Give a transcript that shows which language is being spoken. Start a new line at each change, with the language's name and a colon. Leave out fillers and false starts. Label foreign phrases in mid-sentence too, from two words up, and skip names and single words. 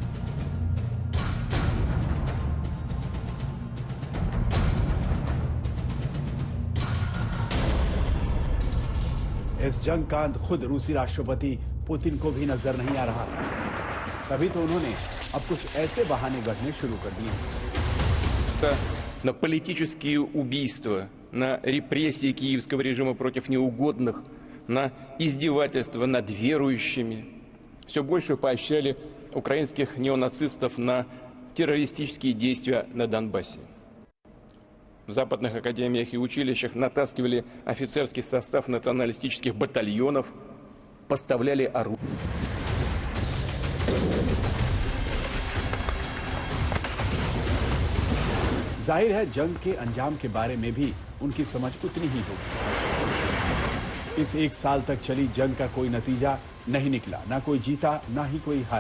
Hindi: इस जंग का अंत खुद रूसी राष्ट्रपति पुतिन को भी नजर नहीं आ रहा। तभी तो उन्होंने अब कुछ ऐसे बहाने गढ़ने शुरू कर दिए।
Russian: На политические убийства, на репрессии киевского режима против неугодных, на издевательства над верующими. Все больше поощряли украинских неонацистов на террористические действия на Донбассе. В западных академиях и училищах натаскивали офицерский состав националистических батальонов, поставляли оружие.
Hindi: जाहिर है जंग के अंजाम के बारे में भी उनकी समझ उतनी ही होगी। इस 1 साल तक चली जंग का कोई नतीजा नहीं निकला, ना कोई जीता ना ही कोई हारा।